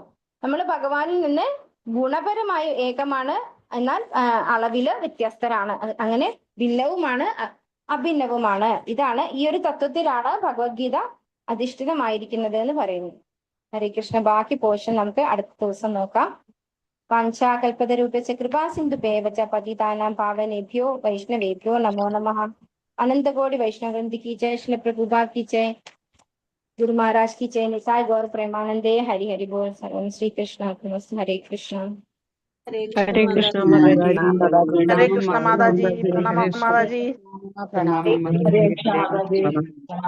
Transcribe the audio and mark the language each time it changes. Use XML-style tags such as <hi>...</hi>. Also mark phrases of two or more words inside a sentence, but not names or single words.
<ml>നമ്മൾ ഭഗവാനിൽ നിന്ന് ഗുണപരമായി ഏകമാണ്, എന്നാൽ അളവില് വ്യത്യസ്തരാണ്. അങ്ങനെ ഭിന്നവുമാണ് അഭിന്നവുമാണ്. ഇതാണ് ഈ ഒരു തത്വത്തിലാണ് ഭഗവത്ഗീത അധിഷ്ഠിതമായിരിക്കുന്നത് എന്ന് പറയുന്നു. ഹരേ കൃഷ്ണ. ബാക്കി പോർഷൻ നമുക്ക് അടുത്ത ദിവസം നോക്കാം.</ml> <sa>വാഞ്ചാകൽപതരൂപേണ കൃപാ സിന്ധുഭേവച പതിതാനാം പാവനേഭ്യോ വൈഷ്ണവേഭ്യോ നമോ നമഃ.</sa> <hi>अनंत कोटि वैष्णव वृंद की जय, श्री प्रभुपाद की जय, गुरु महाराज की जय, निताय गौर प्रेमानंदे। हरि हरि बोल।</hi> <sa>सर्वं श्री कृष्ण अर्पणमस्तु।</sa> <hi>हरे कृष्ण। हरे हरे कृष्ण कृष्ण माताजी। हरे कृष्ण माताजी। प्रणाम माताजी। प्रणाम हरे कृष्ण माताजी।</hi>